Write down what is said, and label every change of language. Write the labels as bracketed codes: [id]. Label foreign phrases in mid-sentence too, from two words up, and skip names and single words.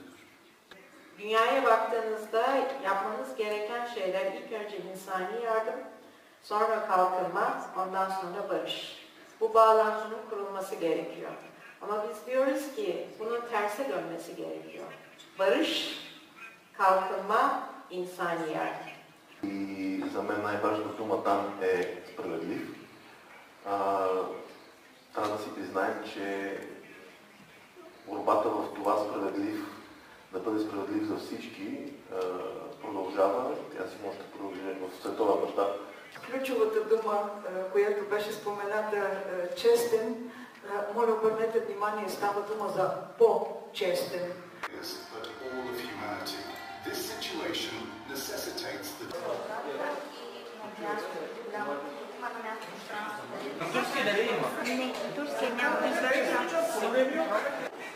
[tr] Dünyaya baktığınızda yapmanız gereken şeyler ilk önce insani yardım, sonra kalkınma, ondan sonra barış. Bu bağlantının kurulması gerekiyor. Ama biz diyoruz ki bunun terse dönmesi gerekiyor. Barış, kalkınma, insani yardım. [bg] И за мен най-важната дума там е справедлив. Трябва да си признаем, че борбата в това да бъде справедлив за всички, продължава. Тя си може да продължи в световен мащаб. Ключовата дума, която беше спомената, честен, моля обърнете внимание, става дума за по-честен. [en] This situation necessitates the... [bg] Турция няма да излезе.